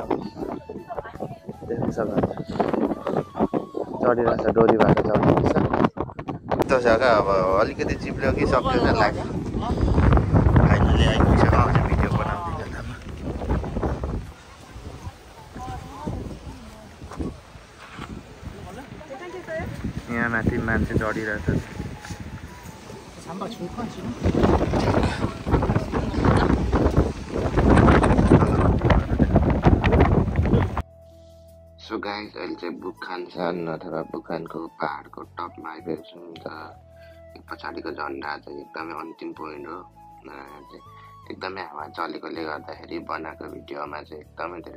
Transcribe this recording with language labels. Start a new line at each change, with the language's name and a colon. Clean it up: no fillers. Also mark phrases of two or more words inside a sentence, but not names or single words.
Nepali: देख्न सक्नुहुन्छ चढिरहेको छ डोरी भएर चढिरहेको छ त्यो जग्गा अब अलिकति चिप्ल्यो कि सक्यो जस्तो लाग्यो फाइनली आइपुगिसक्यो अझै भिडियो बनाउँदै जाँदामा यहाँ माथि मान्छे चढिरहेको छ
Korean: 잠바 줄까 지금?
English: so guys
Nepali: अहिले चाहिँ बुखानसान अथवा बुखानको पहाडको टपमा आइपुगेको छौँ त पछाडिको झन्डा चाहिँ एकदमै अन्तिम पोइन्ट हो चाहिँ एकदमै हावा चलेकोले गर्दाखेरि बनाएको भिडियोमा चाहिँ एकदमै धेरै